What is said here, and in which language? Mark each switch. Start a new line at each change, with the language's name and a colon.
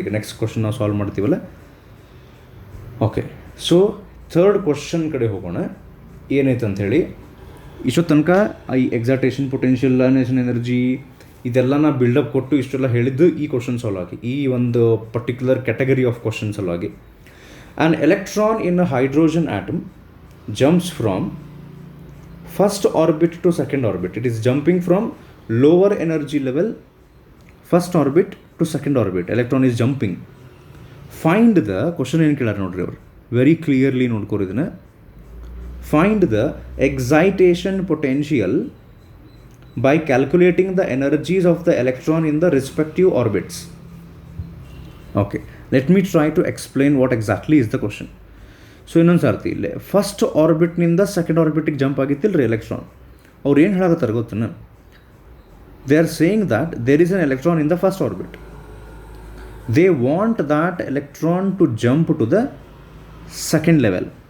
Kannada: ಈಗ next question ನಾವು solve ಮಾಡ್ತೀವಲ್ಲ. ಓಕೆ, ಸೊ ಥರ್ಡ್ ಕ್ವಶನ್ ಕಡೆ ಹೋಗೋಣ. ಏನೈತೆ ಅಂಥೇಳಿ, ಇಷ್ಟೊತ್ತು ತನಕ ಈ ಎಕ್ಸೈಟೇಷನ್ ಪೊಟೆನ್ಷಿಯಲ್, ಅಯೋನೈಸೇಷನ್ ಎನರ್ಜಿ ಇದೆಲ್ಲ ನಾ ಬಿಲ್ಡಪ್ ಕೊಟ್ಟು ಇಷ್ಟೆಲ್ಲ ಹೇಳಿದ್ದು ಈ ಕ್ವಶನ್ ಸಲುವಾಗಿ, ಈ ಒಂದು ಪರ್ಟಿಕ್ಯುಲರ್ ಕ್ಯಾಟಗರಿ ಆಫ್ ಕ್ವಶನ್ ಸಲುವಾಗಿ.
English: An electron in a hydrogen atom jumps from first orbit to second orbit. It is jumping from lower energy level, first orbit to second orbit. Electron is jumping. Find the question
Kannada: ಏನು ಕೇಳಾರ ನೋಡ್ರಿ ಅವರು, very clearly ನೋಡ್ಕೋರಿ ಇದನ್ನ.
English: Find the excitation potential by calculating the energies of the electron in the respective orbits. Okay, let me try to explain what exactly is the question.
Kannada: So ಇನ್ನೊಂದು ಸರ್ತಿ ಇಲ್ಲೇ first ಆರ್ಬಿಟ್ನಿಂದ second ಆರ್ಬಿಟಿಗೆ jump ಆಗಿತ್ತಿಲ್ಲ ರೀ electron. ಅವ್ರು ಏನು ಹೇಳಕತ್ತಾರೆ ಗೊತ್ತೇನು,
English: They are saying that there is an electron in the first orbit. They want that electron to jump to the second level.